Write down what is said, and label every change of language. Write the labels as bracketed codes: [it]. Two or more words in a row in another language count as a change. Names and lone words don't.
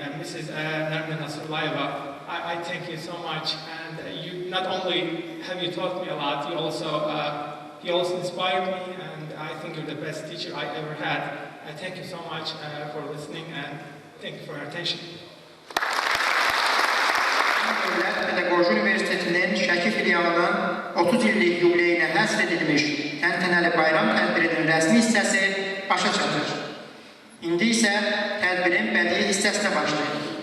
[en] And Mrs. Nermin Nasrullayeva, I thank you so much, and you not only have you taught me a lot, you also inspired me, and I think you're the best teacher I ever had. I thank you so much for listening, and thank you for your attention. [az] Dövlət Pedaqoji Universitetinin Şəki filialının 30 illik yubileyinə həsr edilmiş təntənəli bayram tədbirinin rəsmi hissəsi başa çatır. İndi isə tədbirin bədii hissəsinə başlayır.